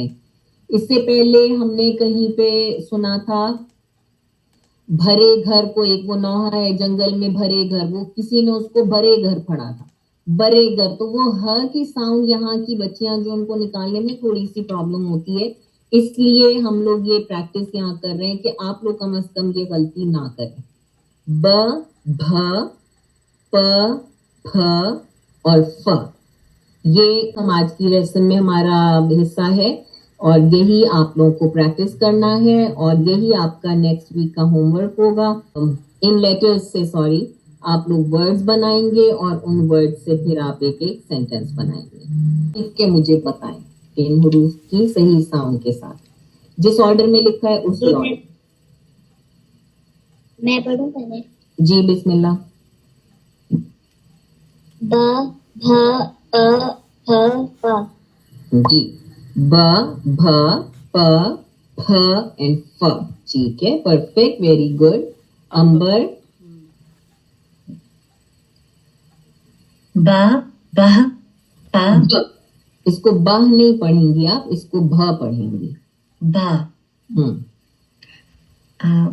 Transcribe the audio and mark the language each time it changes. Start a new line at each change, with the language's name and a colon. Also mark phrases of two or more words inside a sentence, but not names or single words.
Urdu: اس سے پہلے ہم نے کہیں پہ سنا تھا بھرے گھر کو, ایک وہ نوحہ ہے جنگل میں بھرے گھر, وہ کسی نے اس کو بھرے گھر پڑھا تھا, برے گھر. تو وہ ہ کی ساؤنڈ یہاں کی بچیاں جو ان کو نکالنے میں تھوڑی سی پرابلم ہوتی ہے, اس لیے ہم لوگ یہ پریکٹس یہاں کر رہے ہیں کہ آپ لوگ کم از کم یہ غلطی نہ کریں. ب, بھ, پ, پھ اور ف, یہ ہم آج کی لیسن میں ہمارا حصہ ہے اور یہی آپ لوگوں کو پریکٹس کرنا ہے اور یہی آپ کا
English: next week
Urdu: کا
English: home work
Urdu: ہوگا. ان لیٹرز سے آپ لوگ ورڈز بنائیں گے اور ان ورڈ سے پھر آپ ایک ایک سینٹینس بنائیں گے. لکھ کے مجھے بتائیں ان حروف کی صحیح ساؤنڈ کے ساتھ, جس آرڈر میں لکھا ہے اس آرڈر. میں پڑھوں پہلے. جی بسم اللہ. ب, بھ, پ, پھ, ف. جی, ب, بھ, پ, پھ اینڈ ف. ٹھیک ہے,
English: perfect, very good.
Urdu: امبر. ب, بہ, پ. اس کو بہ نہیں پڑھیں گی آپ, اس کو بھ پڑھیں گی. ب, ہم